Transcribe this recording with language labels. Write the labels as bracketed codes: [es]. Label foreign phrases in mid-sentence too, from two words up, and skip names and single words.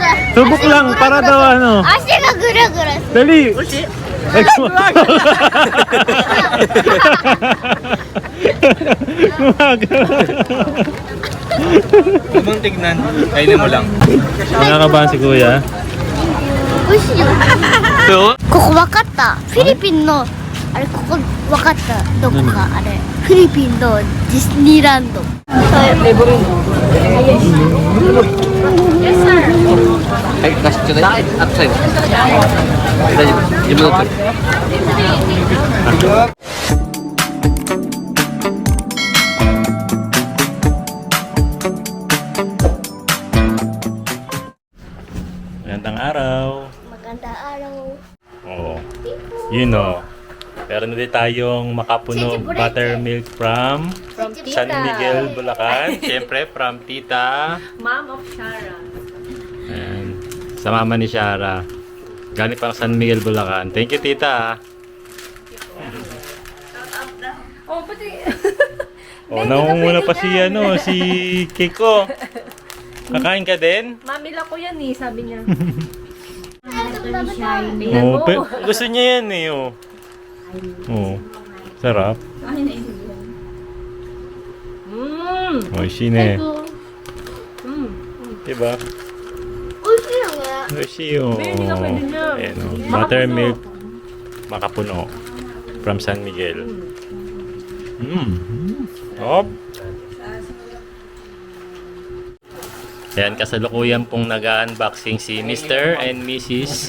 [tl] Subok lang, para daw ano. [ja] 足がぐるぐるする。 [tl] Dali! Huwag mong tignan. Kainin mo lang. Nakakabahan si Kuya. [ja] 美味しいよ。 [en] So? [ja] ここわかった。フィリピンのあれここわかった。どこかあれ。フィリピンのディズニーランド。はい、出しちょうだい。あと最後。大丈夫。自分の取る。 [tl] Magandang araw. Maganda araw. Oo. Yun o. Meron na din tayong makapuno [en] buttermilk from [tl] San Miguel, Bulacan. Siyempre, from Tita. [en] Mom of Shara. [tl] Ayan. Sa mama ni Shara. Galing pa San Miguel, Bulacan. [en] Thank you, Tita. [tl] Oh, pati... Oh, nangunguna pa si, ano, si Kiko. Kakain ka din? Mamila ko yan eh, sabi niya. Oo, gusto niya yan eh. Oh. Oh. Sarap. Mmm! Oh, shine. Mmm! Diba? [ja] 美味しいよね。 Oishi oh. [tl] Hindi ka pwede niya. Ayan, oh. Buttermilk makapuno from San Miguel. Hop. Ayan, kasalukuyan pong nag-unboxing si Mr. [en] and Mrs.